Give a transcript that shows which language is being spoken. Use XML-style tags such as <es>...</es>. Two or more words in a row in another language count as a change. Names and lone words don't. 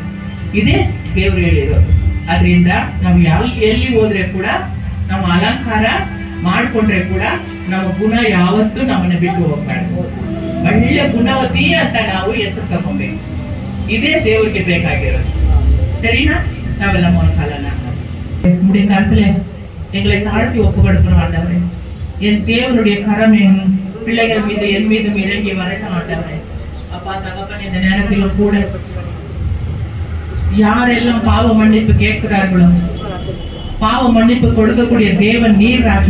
<kn>ಇದೇ ದೇವ್ರು ಹೇಳಿರೋದು. ಅದರಿಂದ ನಾವು ಎಲ್ಲಿ ಹೋದ್ರೆ ಕೂಡ ನಮ್ಮ ಅಲಂಕಾರ ಮಾಡ್ಕೊಂಡ್ರೆ ಕೂಡ ನಮ್ಮ ಗುಣ ಯಾವತ್ತೂ ನಮ್ಮನ್ನ ಬಿಟ್ಟು ಹೋಗ್ಬಾರ್ದು. ಒಳ್ಳೆ ಗುಣವತಿ ಅಂತ ನಾವು ಹೆಸರು ತಗೋಬೇಕು. ಇದೇ ದೇವ್ರಿಗೆ ಬೇಕಾಗಿರೋದು.</kn> <ta>சரினா? நாவெல்லாம் மோனகாலனா முடிய காலத்துல எங்களை தாழ்த்தி ஒப்புக்கொடுக்கிறோம் ஆண்டவரே. என் தேவனுடைய கரம் என் பிள்ளைகள் மீது என் மீதும் இறங்கி வரட்டும் ஆண்டவரே. அப்பா தகப்பன், இந்த நேரத்திலும் கூட யாரெல்லாம் பாவ மன்னிப்பு கேட்கிறார்களோ, பாவ மன்னிப்பு கொடுக்கக்கூடிய தேவன் நீர் ராஜா.</ta>